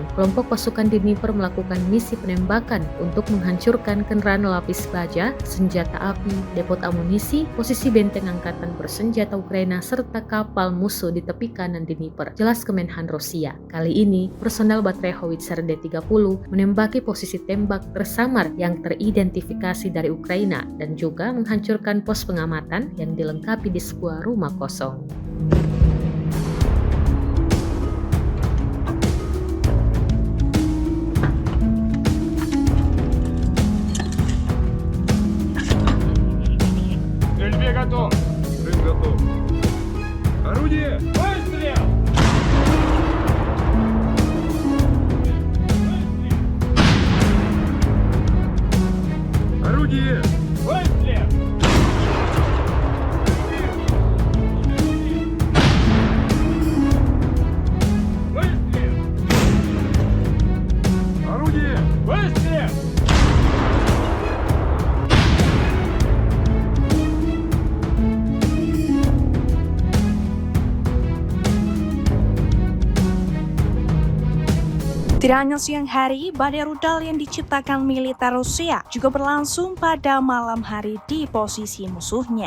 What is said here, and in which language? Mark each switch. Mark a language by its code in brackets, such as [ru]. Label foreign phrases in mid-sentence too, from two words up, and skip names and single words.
[id] Kelompok pasukan Dnipro melakukan misi penembakan untuk menghancurkan kendaraan lapis baja, senjata api, depot amunisi, posisi benteng angkatan bersenjata Ukraina, serta kapal musuh di tepi kanan Dnipro, jelas Kemenhan Rusia. Kali ini, personel baterai howitzer D-30 menembaki posisi tembak tersamar yang teridentifikasi dari Ukraina dan juga menghancurkan pos pengamatan yang dilengkapi di sebuah rumah kosong. [ru] Стрельбе готов. Рынок готов. Орудие! Выстрел! Орудие! Выстрел! Выстрел! Орудие! Выстрел! [id] Tidak hanya siang hari, badai rudal yang diciptakan militer Rusia juga berlangsung pada malam hari di posisi musuhnya.